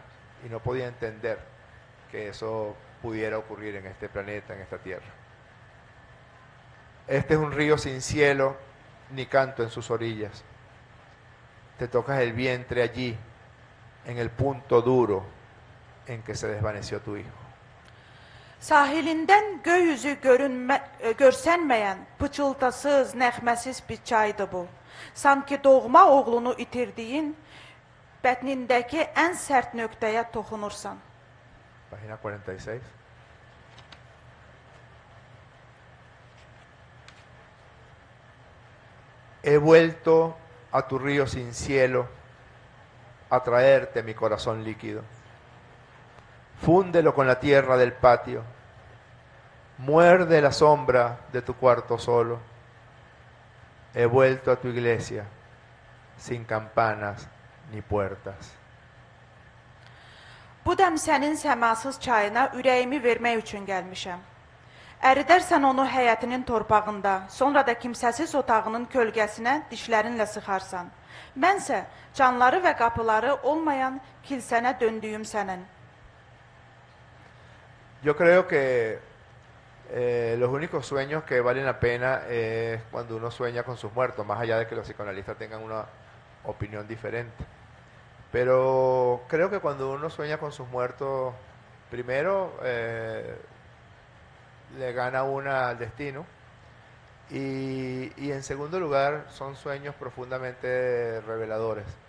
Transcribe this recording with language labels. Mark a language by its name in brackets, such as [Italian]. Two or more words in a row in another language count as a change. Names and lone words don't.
[Spanish] Y no podía entender que eso pudiera ocurrir en este planeta, en esta tierra. Este es un río sin cielo ni canto en sus orillas. Te tocas el vientre allí, en el punto duro en que se desvaneció tu hijo. [Azerbaijani] Sahilindən göy üzü görsənməyən, pıçıltasız, nəğməsiz bir çaydı bu. Sanki doğma oğlunu itirdiyin, bətnindəki ən sərt nöqtəyə toxunursan. [Spanish] Página 46. He vuelto a tu río sin cielo a traerte mi corazón líquido. Fúndelo con la tierra del patio. Muerde la sombra de tu cuarto solo. He vuelto a tu iglesia sin campanas ni puertas. [Azerbaijani] Bu dəm sənin səmasız çayına ürəyimi vermək üçün gəlmişəm. Əridərsən onu həyətinin torpağında, sonra da kimsəsiz otağının kölgəsinə dişlərinlə sıxarsan. Mənsə canları və qapıları olmayan kilsənə döndüyüm sənin. [Spanish] Yo creo que los únicos sueños que valen la pena es cuando uno sueña con sus muertos, más allá de que los psicoanalistas tengan una opinión diferente. Pero creo que cuando uno sueña con sus muertos, primero le gana una al destino y en segundo lugar son sueños profundamente reveladores.